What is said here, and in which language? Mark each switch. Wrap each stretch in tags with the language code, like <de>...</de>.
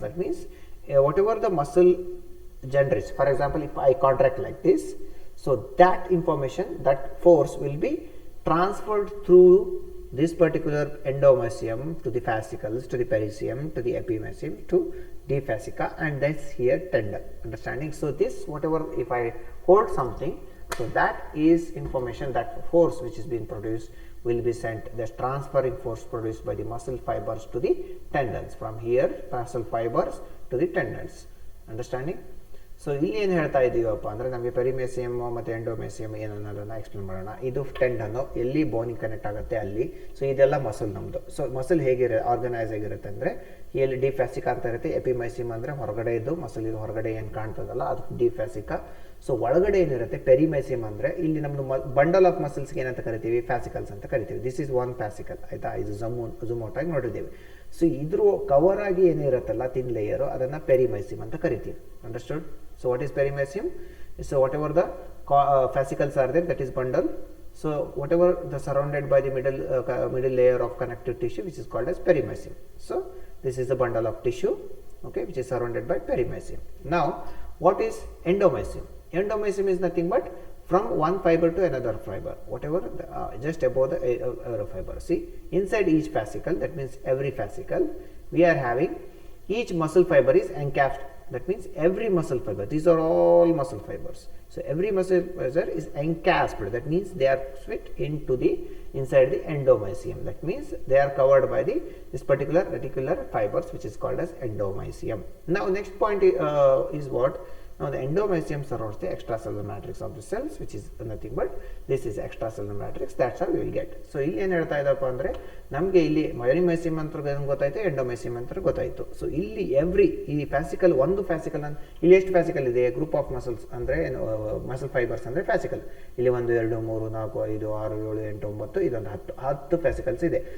<en>That means whatever the muscle generates, for example, if I contract like this, so that information, that force will be transferred through this particular endomysium to the fascicles, to the pericium, to the epimysium, to the fascica, and this here tendon. Understanding? So this, whatever, if I hold something, so that is information, that force which is being produced will be sent, the transferring force produced by the muscle fibers to the tendons, from here muscle fibers to the tendons. Understanding?</en> <kn>So ಇಲ್ಲಿ ಏನು ಹೇಳ್ತಾ ಇದ್ದೀವಪ್ಪ ಅಂದರೆ ನಮಗೆ ಪೆರಿಮೆಸಿಯಮ್ ಮತ್ತು ಎಂಡೋಮೆಸಿಯಮ್ ಏನನ್ನೋದನ್ನು explain ಮಾಡೋಣ. ಇದು ಟೆಂಡನ್ನು ಎಲ್ಲಿ ಬೋನಿಗೆ connect ಆಗುತ್ತೆ ಅಲ್ಲಿ. ಸೊ ಇದೆಲ್ಲ ಮಸಲ್ ನಮ್ಮದು. ಸೊ ಮಸಲ್ ಹೇಗಿರುತ್ತೆ, ಆರ್ಗನೈಸ್ ಆಗಿರುತ್ತೆ ಅಂದರೆ ಇಲ್ಲಿ ಡಿ ಫ್ಯಾಸಿಕಾ ಅಂತ ಇರುತ್ತೆ. ಎಪಿಮೈಸಿಯಮ್ ಅಂದರೆ ಹೊರಗಡೆ ಇದ್ದು ಮಸಲ್ ಇದು ಹೊರಗಡೆ ಏನು ಕಾಣ್ತದಲ್ಲ ಅದು ಡಿ ಫ್ಯಾಸಿಕಾ. ಸೊ ಒಳಗಡೆ ಏನಿರುತ್ತೆ ಪೆರಿಮೆಸಿಯಮ್ ಅಂದರೆ ಇಲ್ಲಿ ನಮ್ಮದು ಬಂಡಲ್ ಆಫ್ ಮಸಲ್ಸ್ಗೆ ಏನಂತ ಕರಿತೀವಿ, ಫ್ಯಾಸಿಕಲ್ಸ್ ಅಂತ ಕರಿತೀವಿ.</kn> <en>this is one fascicle,</en> <kn>ಆಯಿತಾ. ಇದು ಝೂಮ್ ಔಟ್ ಆಗಿ ನೋಡಿದ್ದೀವಿ. ಸೊ ಇದ್ರ ಕವರ್ ಆಗಿ ಏನಿರುತ್ತಲ್ಲ ತಿನ್ ಲೇಯರು ಅದನ್ನು ಪೆರಿಮೆಸಿಯಮ್ ಅಂತ ಕರಿತೀವಿ.</kn> <en>Understood? So what is perimysium? So whatever the fascicles are there, that is bundle. So whatever the surrounded by the middle layer of connective tissue, which is called as perimysium. So this is the bundle of tissue, okay, which is surrounded by perimysium. Now what is endomysium? Endomysium is nothing but from one fiber to another fiber, whatever just above the fiber. See, inside each fascicle, that means every fascicle, we are having each muscle fiber is encapsulated. That means every muscle fiber, these are all muscle fibers. So every muscle fiber is encapsulated. That means they are fit into the inside the endomysium. That means they are covered by this particular reticular fibers, which is called as endomysium. Now next point is what? Now the endomysium surrounds the extracellular matrix of the cells, which is nothing but this is extracellular matrix. That's how we will get. So</en> <kn>ಇಲ್ಲಿ ಏನು ಹೇಳ್ತಾ ಇದ್ದಪ್ಪ ಅಂದರೆ ನಮಗೆ ಇಲ್ಲಿ ಪೆರಿಮೆಸಿಯಮ್ ಅಂತ ಗೊತ್ತಾಯಿತು, ಎಂಡೋಮೆಸಿಯಮ್ ಅಂತ ಗೊತ್ತಾಯಿತು. ಸೊ ಇಲ್ಲಿ ಈ ಫ್ಯಾಸಿಕಲ್, ಒಂದು ಫ್ಯಾಸಿಕಲ್ ಇಲ್ಲಿ ಎಷ್ಟು ಫ್ಯಾಸಿಕಲ್ ಇದೆ? ಗ್ರೂಪ್ ಆಫ್ ಮಸಲ್ಸ್ ಅಂದರೆ ಮಸಲ್ ಫೈಬರ್ಸ್ ಅಂದರೆ ಫ್ಯಾಸಿಕಲ್. ಇಲ್ಲಿ 1, 2, 3, 4, 5, 6, 7, 8, 9 ಇದೊಂದು 10 ಫ್ಯಾಸಿಕಲ್ಸ್ ಇದೆ.</kn>